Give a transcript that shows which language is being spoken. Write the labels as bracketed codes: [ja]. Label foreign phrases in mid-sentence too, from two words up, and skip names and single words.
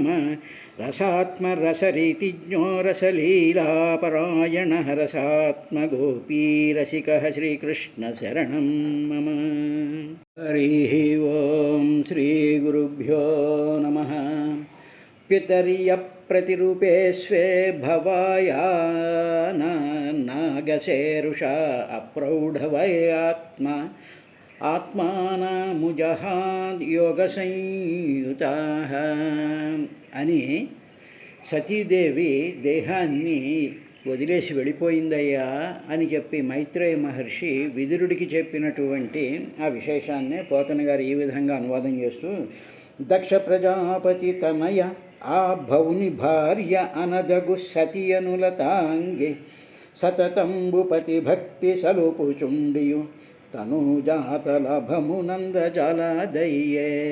[sa] रसात्मरसरीतिज्ञो रसलीलापरायणः रसात्मगोपीरसिकः श्रीकृष्णशरणं मम। हरिः ओं श्रीगुरुभ्यो नमः। पितर्यप्रतिरूपे स्वे भवाया नागशेरुषा अप्रौढवयात्मा ఆత్మానముజహాద్ యోగసంయుతాః [te] అని సతీదేవి దేహాన్ని వదిలేసి వెళ్ళిపోయిందయ్యా అని చెప్పి మైత్రేయ మహర్షి విదురుడికి చెప్పినటువంటి ఆ విశేషాన్నే పోతన గారు ఈ విధంగా అనువాదం చేస్తూ, దక్ష ప్రజాపతి తనయ ఆ భౌని భార్య అనదగు సతియనులతాంగి సతతంబుపతి భక్తి సలుపుచుండియు తనూజాతలభమునందజాలదయ్యే.